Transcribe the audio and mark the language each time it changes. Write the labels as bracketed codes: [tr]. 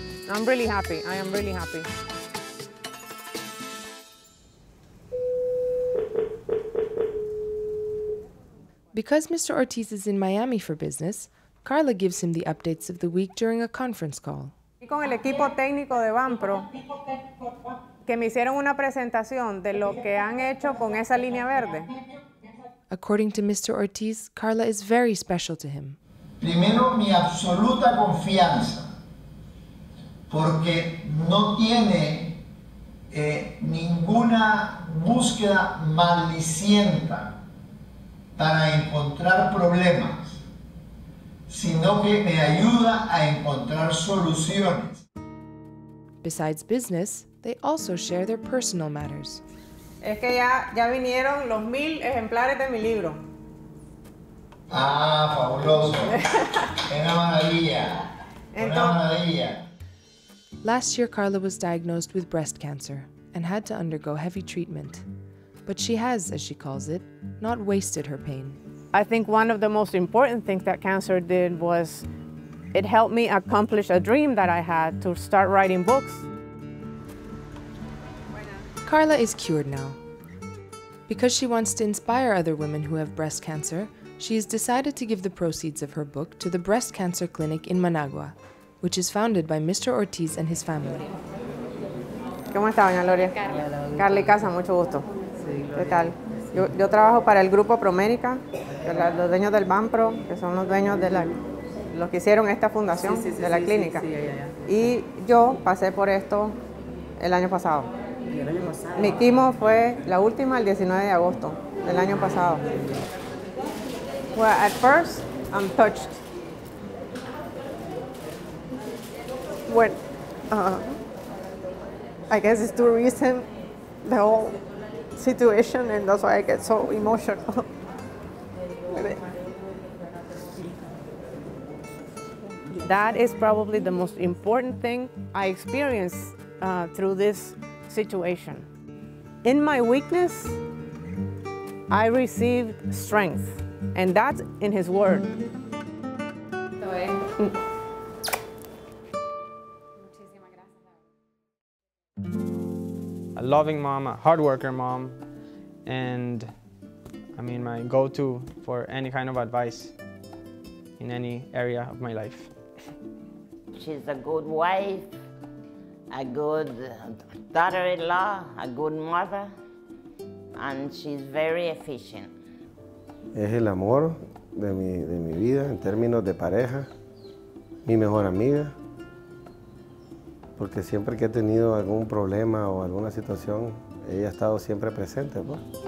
[en] I'm really happy. I am really happy. Because Mr. Ortiz is in Miami for business, Karla gives him the updates of the week during a conference call. [es] Y con el equipo técnico de Banpro, que me hicieron una presentación de lo que han hecho con esa línea verde. [en] According to Mr. Ortiz, Karla is very special to him. [es] Primero, mi absoluta confianza, porque no tiene ninguna búsqueda malicienta para encontrar problemas, sino que me ayuda a encontrar soluciones. [en] Besides business, they also share their personal matters. [es] Es que ya vinieron los 1000 ejemplares de mi libro. Ah, fabuloso. Una maravilla. Una maravilla. [en] Last year, Karla was diagnosed with breast cancer and had to undergo heavy treatment. But she has, as she calls it, not wasted her pain. I think one of the most important things that cancer did was it helped me accomplish a dream that I had to start writing books. Karla is cured now. Because she wants to inspire other women who have breast cancer, she has decided to give the proceeds of her book to the Breast Cancer Clinic in Managua, which is founded by Mr. Ortiz and his family. [es] ¿Cómo está, doña Gloria? Karla Icaza, mucho gusto. ¿Qué tal? Yo trabajo para el grupo Promerica, los dueños del Banpro, que son los dueños de los que hicieron esta fundación de la clínica. Y yo pasé por esto el año pasado. Mi quimo fue la última el 19 de agosto del año pasado. [en] Well, at first, I'm touched. When, I guess it's too recent, the whole situation, and that's why I get so emotional with it. That is probably the most important thing I experienced through this situation. In my weakness, I received strength, and that's in His Word. A loving mom, a hard worker mom, and I mean my go-to for any kind of advice in any area of my life. She's a good wife, a good daughter-in-law, a good mother, and she's very efficient. [es] Es el amor de mi vida en términos de pareja, mi mejor amiga, porque siempre que he tenido algún problema o alguna situación, ella ha estado siempre presente, pues.